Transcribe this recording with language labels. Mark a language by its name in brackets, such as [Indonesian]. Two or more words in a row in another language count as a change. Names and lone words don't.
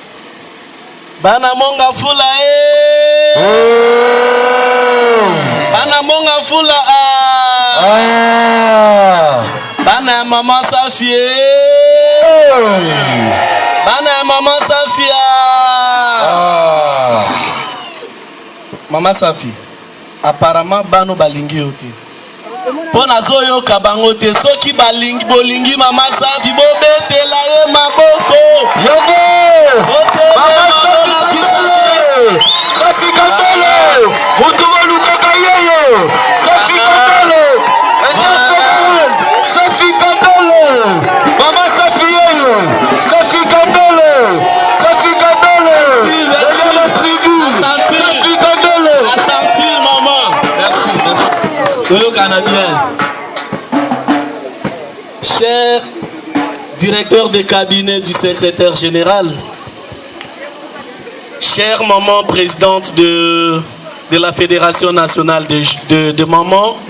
[Lingala] bana monga fula bana monga fula bana mama Safi bana mama Safi mama Safi apparemment bano balingi yo te mpo nazoyoka bango te soki bolingi mama Safi bobetela ye maboko Safi Kandolo mutu balukaka yeyo Safi Kandolo Safi Kandolo mama Safi yeyo Safi Kandolo Safi Kandolo [French] la tribu [Lingala] Safi Kandolo [French] à sentir maman. merci Le Canadien. Cher directeur de cabinet du secrétaire général, chère maman présidente de la Fédération nationale de mamans,